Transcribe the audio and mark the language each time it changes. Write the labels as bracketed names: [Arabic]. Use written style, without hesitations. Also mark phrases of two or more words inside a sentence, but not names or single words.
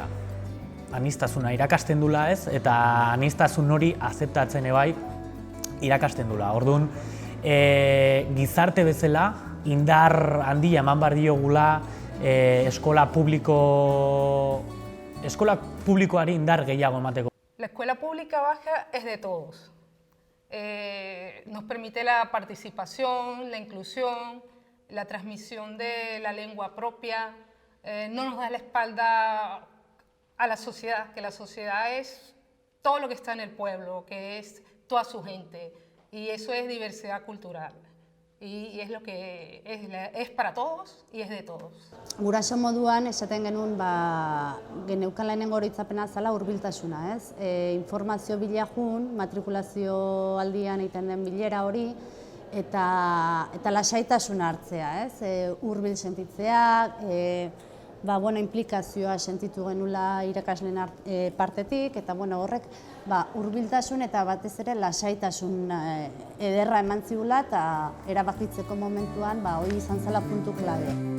[Basque] Aniztasuna irakasten dula ez, eta aniztasun hori azeptatzen ebai irakasten dula. Orduan, gizarte bezala, indar handia eman behar diogula eskola publikoari indar gehiago emateko. [Spanish] La escuela pública vasca es de todos. Nos permite la participación, la inclusión, la transmisión de la lengua propia. No nos da la espalda a la sociedad, que la sociedad es todo lo que está en el pueblo, que es toda su gente, y eso es diversidad cultural, y es lo que es para todos y es de todos. [Basque] Guraso moduan esaten genuen geneukan lehenengo oroitzapena zela hurbiltasuna, ez? Informazio bilajun, matrikulazio aldian egiten den bilera hori, eta lasaitasuna hartzea, ez? Hurbil sentitzea, implikazioa sentitu genula irakasleen partetik, eta horrek hurbiltasun eta batez ere lasaitasun ederra eman zigula eta erabakitzeko momentuan hori izan zela puntu klabe.